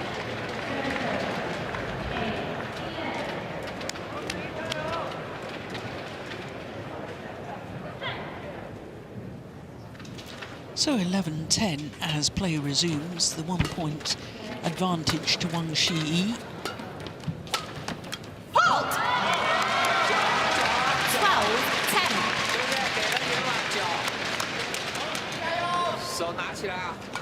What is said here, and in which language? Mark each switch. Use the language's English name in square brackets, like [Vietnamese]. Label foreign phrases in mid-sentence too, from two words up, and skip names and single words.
[English] So 11-10 as play resumes, the 1-point advantage to Wang Zhi. Halt! 12-10. [Chinese] 手拿起来啊！